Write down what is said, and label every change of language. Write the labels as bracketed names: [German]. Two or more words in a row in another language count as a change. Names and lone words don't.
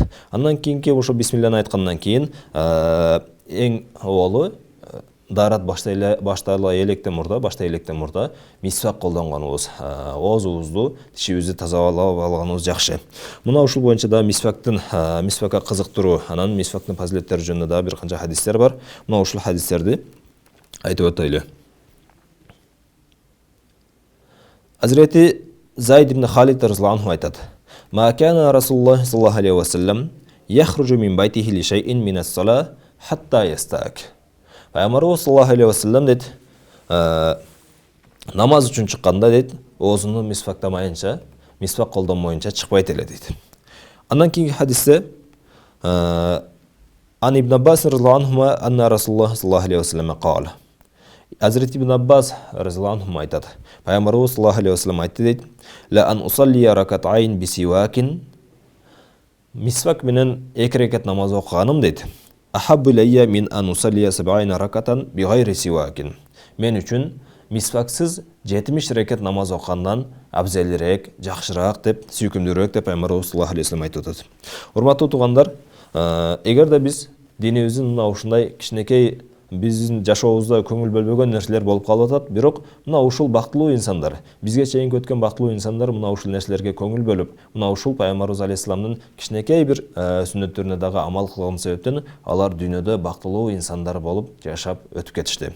[Kyrgyz] Андан кийинки ошо бисмилланы айткандан кийин эң оболу даарат баштала электен мурда мисвак колдонгонубуз, оозубузду, тишибизди тазалап алганыбыз жакшы. Мына ушул боюнча да мисвакка кызыктыруу, анан мисвактын фазилеттери жөнүндө да бир канча хадистер бар. Мына ушул хадистерди айтып өтөйлү. Азирети Зайд ибн Халид [Arabic] رضي الله عنه [Kyrgyz] айтат: [Arabic] "ما كان رسول الله صلى الله عليه وسلم يخرج من بيته لشيء من الصلاة حتى يستاك". [Kyrgyz] Пайгамбарыбыз [Arabic] صلى الله عليه وسلم [Kyrgyz] дейт, намаз үчүн чыкканда дейт, оозуну мисвактамайынча, мисвак колдонмоюнча чыкпайт эле дейт. Андан кийинки хадисте [Arabic] عن ابن عباس رضي الله عنه أن رسول الله صلى الله عليه وسلم قال. [Kyrgyz] Азирет ибн Аббас [Arabic] رضي الله عنه [Kyrgyz] айтат, Пайгамбарыбыз [Arabic] صلى الله عليه وسلم [Kyrgyz] айтты дейт: [Arabic] "لأن أصلي ركعتين بسواك". [Kyrgyz] Мисвак менен 2 ракат намаз окуганым дейт. [Arabic] أحب إلي من أن أصلي سبعين ركعة بغير سواك. [Kyrgyz] Мен үчүн мисваксыз 70 ракат намаз окугандан абзелирээк, жакшыраак деп, сүйкүмдүүрөөк деп Пайгамбарыбыз [Arabic] صلى الله عليه وسلم [Kyrgyz] айтып атат. Урматтуу туугандар, эгерде биз динибиздин мына ушундай кичинекей биздин жашообузда көңүл бөлбөгөн нерселер болуп калып атат, бирок мына ушул бактылуу инсандар, бизге чейин өткөн бактылуу инсандар мына ушул нерселерге көңүл бөлүп, мына ушул Пайгамбарыбыз алейхиссаламдын кичинекей бир сүннөттөрүнө дагы амал кылган себептен алар дүйнөдө бактылуу инсандар болуп жашап өтүп кетишти.